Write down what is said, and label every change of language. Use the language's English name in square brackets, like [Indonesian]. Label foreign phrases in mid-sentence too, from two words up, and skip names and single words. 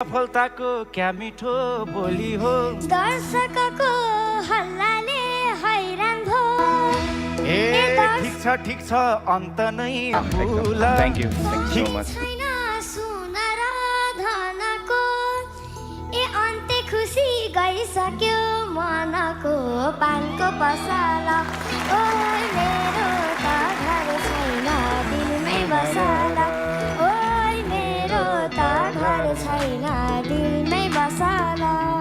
[Nepali] सफलताको क्या मिठो बोली हो। दर्शकको हल्लाले हैरान भो। ए, ए, दर्श- ठिक छ, ठिक छ, अन्त नै एकदम। [English] भुला। Thank you, thank you so ठिक much। [Nepali] छैन सुन र धनको, ए, अन्त्य खुसी गइसक्यो मनको, पानको पसला। ओइ, मेरो त घर छैन, दिलमै बसला। ओइ, मेरो त घर छैन, दिलमै बसला।